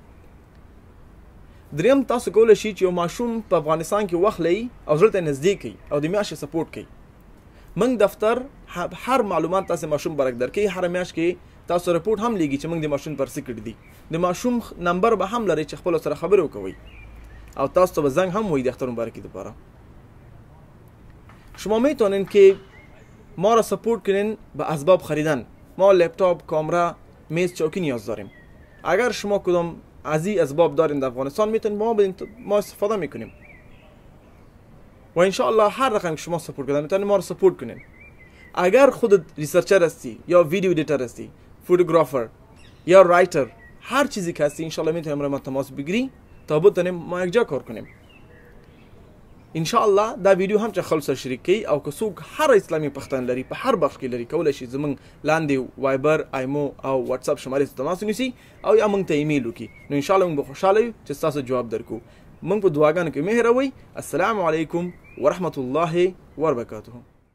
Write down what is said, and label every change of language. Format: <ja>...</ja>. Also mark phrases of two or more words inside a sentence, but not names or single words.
<ps>دریم تاسو کولی شئ چې یو ماشوم په افغانستان کې وخلی او زړه ته نږدې کړي او د میاشتې سپورټ کوي موږ دفتر هر معلومات تاسو ماشوم برک درکې هر میاشت کې تاسو رپورټ هم لیږي چې موږ د ماشوم پر څه کړي دي د ماشوم نمبر به هم لري چې خپل سره خبرې وکوي او تاسو ته به زنګ هم وایي د اختر مبارکی دپاره</ps> <fa>شما میتونین که ما را سپورت کنین به اسباب خریدن ما لپتاپ کامرا میز چوکی نیاز داریم اگر شما کدام از این اسباب دارین در افغانستان میتونین ما استفاده میکنیم و انشاءالله هر رقم که شما سپورت کردن میتونین ما رو سپورت کنین اگر خودت ریسرچر هستی یا ویدیو ادیتر هستی فوتوگرافر یا رایتر هر چیزی که هستی انشاءالله میتونیم ما تماس بگیری تا بتونیم ما یک جا کار کنیم انشاءالله</fa> <ps>دا ویډیو هم چې خلکو سره شریک کړئ او که څوک هر اسلامي پوښتنه لري په هر بخش کې لري کولی شي زموږ لاندې وایبر ایمو او واتساپ شمارې ته تماس ونیسي او یا موږ ته ایمیل وکړي نو انشاءالله موږ به خوشحاله یو چې ستاسو جواب درکړو موږ په دعاګانو کې مه هېروئ</ps> <ar>السلام علیکم ورحمة الله وبرکاته</ar>